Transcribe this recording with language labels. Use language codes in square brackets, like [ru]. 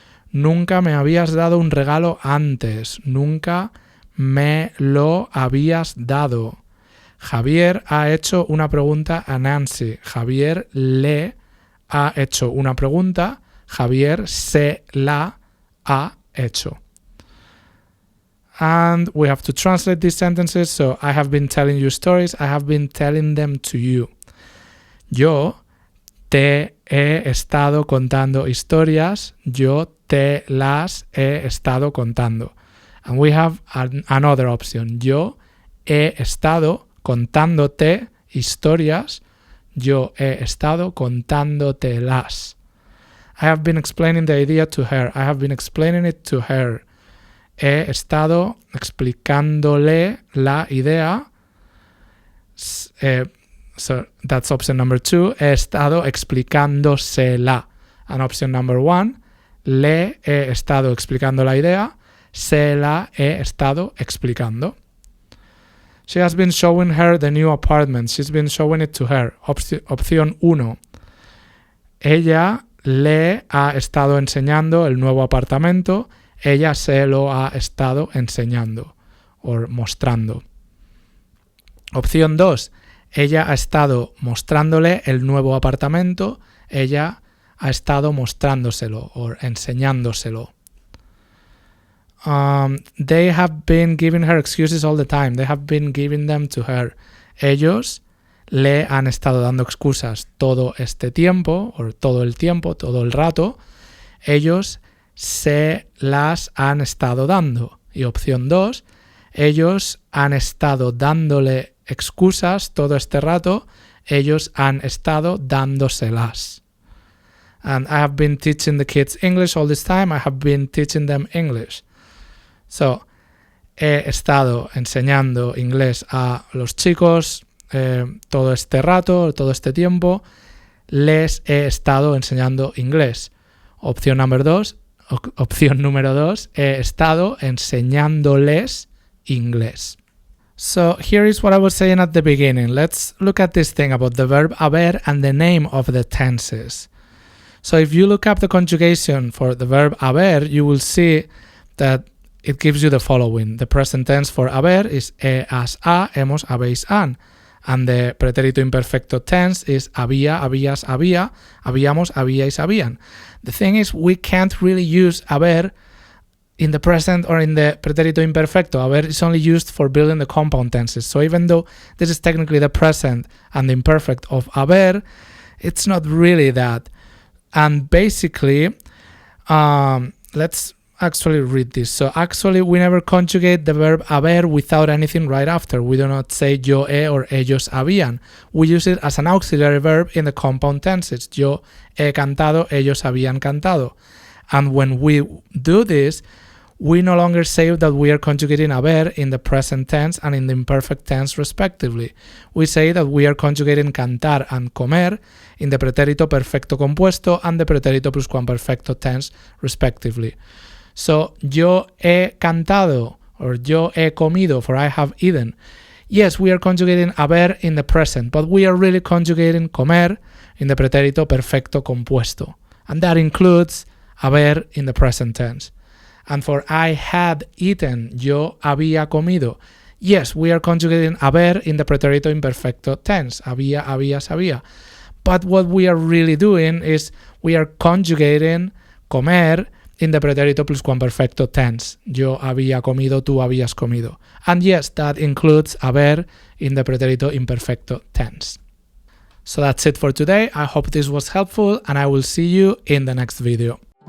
[es] Nunca me habías dado un regalo antes. Nunca me lo habías dado. Javier ha hecho una pregunta a Nancy. Javier le ha hecho una pregunta. Javier se la ha hecho. [en] And we have to translate these sentences. So, I have been telling you stories. I have been telling them to you. [es] Yo te he estado contando historias. Yo te las he estado contando. [en] And we have another option. [es] Yo he estado contándote historias. Yo he estado contándotelas. [en] I have been explaining the idea to her. I have been explaining it to her. [es] He estado explicándole la idea. [en] So that's option number 2. [es] He estado explicándosela. [en] And option number 1. [es] Le he estado explicando la idea. Se la he estado explicando. [en] She has been showing her the new apartment. She's been showing it to her. [es] Opción 1. Ella le ha estado enseñando el nuevo apartamento. Ella se lo ha estado enseñando o mostrando. Opción 2. Ella ha estado mostrándole el nuevo apartamento. Ella ha estado mostrándoselo o enseñándoselo. They have been giving her excuses all the time. They have been giving them to her. Ellos le han estado dando excusas todo este tiempo, o todo el tiempo, todo el rato. Ellos se las han estado dando. Y opción 2, ellos han estado dándole excusas todo este rato. Ellos han estado dándoselas. [en] And I have been teaching the kids English all this time. I have been teaching them English. [es] So, he estado enseñando inglés a los chicos todo este rato, todo este tiempo. Les he estado enseñando inglés. Opción número 2, he estado enseñándoles inglés. [en] So here is what I was saying at the beginning. Let's look at this thing about the verb haber and the name of the tenses. So if you look up the conjugation for the verb haber, you will see that it gives you the following. The present tense for haber is [es] he, has, ha, hemos, habéis, han. [en] And the pretérito imperfecto tense is [es] había, habías, había, habíamos, habíais, habían. [en] The thing is, we can't really use haber in the present or in the pretérito imperfecto. Haber is only used for building the compound tenses. So even though this is technically the present and the imperfect of haber, it's not really that. And basically, let's actually read this. So actually, we never conjugate the verb haber without anything right after. We do not say [es] yo he [en] or [es] ellos habían. [en] We use it as an auxiliary verb in the compound tenses. [es] Yo he cantado, ellos habían cantado. [en] And when we do this, we no longer say that we are conjugating haber in the present tense and in the imperfect tense respectively. We say that we are conjugating cantar and comer in the pretérito perfecto compuesto and the pretérito pluscuamperfecto tense respectively. [es] So, yo he cantado or yo he comido, [en] for I have eaten. Yes, we are conjugating haber in the present, but we are really conjugating comer in the pretérito perfecto compuesto. And that includes haber in the present tense. And for I had eaten, [es] yo había comido. [en] Yes, we are conjugating haber in the pretérito imperfecto tense. [es] Había, habías, había. [en] But what we are really doing is we are conjugating comer in the pretérito pluscuamperfecto tense. [es] Yo había comido, tú habías comido. [en] And yes, that includes haber in the pretérito imperfecto tense. So that's it for today. I hope this was helpful and I will see you in the next video.